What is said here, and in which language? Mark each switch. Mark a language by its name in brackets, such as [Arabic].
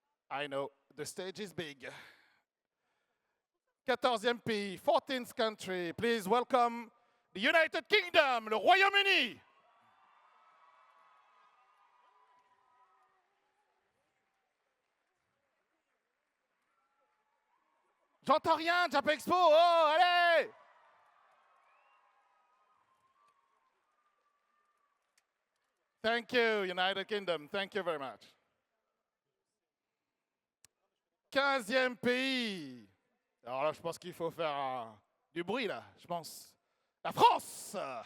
[English] I know, the stage is big. [French] 14e pays, [English] 14th country, please welcome the United Kingdom, [French] le Royaume-Uni. J'entends rien, Japan Expo, oh, allez! [English] Thank you, United Kingdom, thank you very much. [French] 15e pays. Alors là, je pense qu'il faut faire du bruit, là, je pense. La France!